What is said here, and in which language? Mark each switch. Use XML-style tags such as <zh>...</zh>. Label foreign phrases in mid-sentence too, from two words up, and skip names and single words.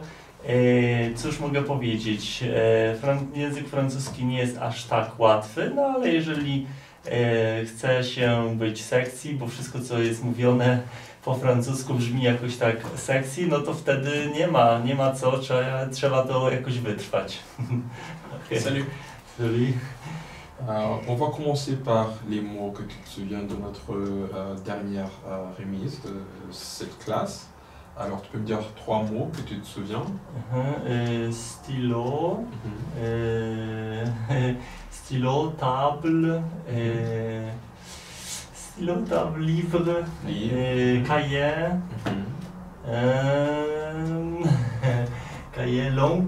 <pl>Cóż mogę powiedzieć, język francuski nie jest aż tak łatwy, no ale jeżeli chce się być sexy, bo wszystko co jest mówione po francusku brzmi jakoś tak sexy, no to wtedy nie ma co, trzeba to jakoś wytrwać. Okay.</pl> <fr>Salut. Salut. On va commencer par les mots que tu te souviens de notre dernière remise de cette classe. Alors tu peux me dire 3 mots que tu te souviens. Stylo, stylo, table, livre, cahier, cahier, lampe,</fr>